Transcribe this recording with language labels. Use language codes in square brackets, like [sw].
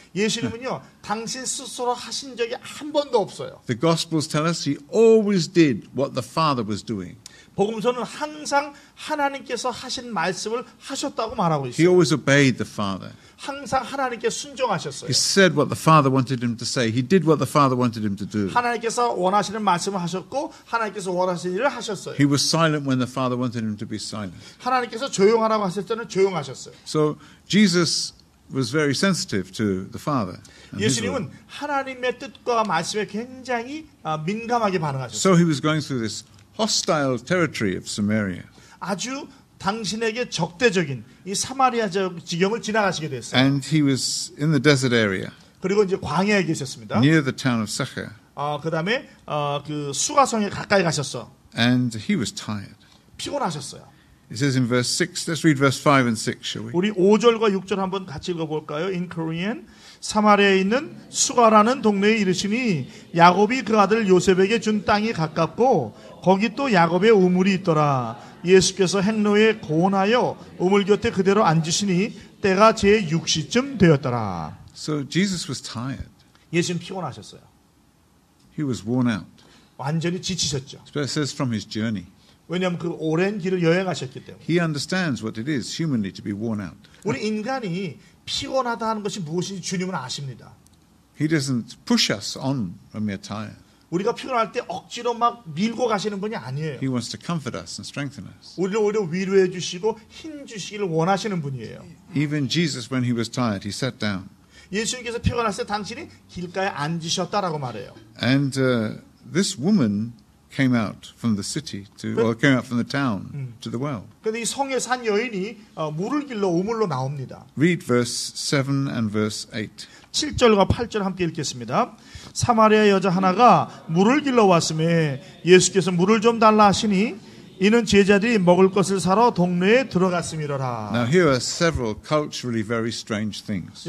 [ko] 예수님은요, 당신 스스로 하신 적이 한 번도 없어요. [en] The Gospels tell us he always did what the Father was doing. [ko] 복음서는 항상 하나님께서 하신 말씀을 하셨다고 말하고 [en] He [ko] 있어요. [en] always obeyed the Father. [ko] 항상 하나님께 순종하셨어요. [en] He said what the Father wanted him to say. He did what the Father wanted him to do. [ko] 하나님께서 원하시는 말씀을 하셨고 하나님께서 원하시는 일을 하셨어요. [en] He was silent when the Father wanted him to be silent. [ko] 하나님께서 조용하라고 하실 때는 조용하셨어요. [en] So Jesus was very sensitive to the Father. and his will. [ko] 예수님은 하나님의 뜻과 말씀에 굉장히 민감하게 반응하셨어요. [en] So he was going through this hostile territory of Samaria. [ko] 아주 당신에게 적대적인 이 사마리아 지경을 지나가시게 됐어요. [en] And he was in the desert area [ko] 그리고 이제 광야에 계셨습니다. [en] near the town of Sychar. [ko] 그다음에 그 수가성에 가까이 가셨어. [en] And he was tired. [ko] 피곤하셨어요. [en] It says in verse 6, let's read verse 5 and 6, shall we? [ko] 우리 5절과 6절 한번 같이 읽어볼까요? [en] In Korean. [ko] 사마리아에 있는 수가라는 동네에 이르시니 야곱이 그 아들 요셉에게 준 땅이 가깝고 거기 또 야곱의 우물이 있더라. 예수께서 행로에 고온하여 우물 곁에 그대로 앉으시니 때가 제 6시쯤 되었더라. [en] So Jesus was tired. [ko] 예수님 피곤하셨어요. [en] He was worn out. [ko] 완전히 지치셨죠. [en] It says from his journey. [ko] 왜냐하면 그 오랜 길을 여행하셨기 때문에. [en] He understands what it is humanly to be worn out. [ko] 우리 인간이 피곤하다 하는 것이 무엇인지 주님은 아십니다. [en] He doesn't push us on when we're tired. [ko] 우리가 피곤할 때 억지로 막 밀고 가시는 분이 아니에요. [en] He wants to comfort us and strengthen us. [ko] 우리를 오히려 위로해 주시고 힘 주시기를 원하시는 분이에요. [en] Even Jesus, when he was tired, he sat down. [ko] 예수님께서 피곤했을 때 당신이 길가에 앉으셨다라고 말해요. [en] And this woman came out from the city came out from the town to the well. [ko] 그런데 이 성에 산 여인이 물을 길러 우물로 나옵니다. [en] Read verse 7 and verse 8. [ko] 7절과 8절 함께 읽겠습니다. 사마리아 여자 하나가 물을 길러 왔음에 예수께서 물을 좀 달라 하시니 이는 제자들이 먹을 것을 사러 동네에 들어갔음이로라. [en] Now here are several culturally very strange things.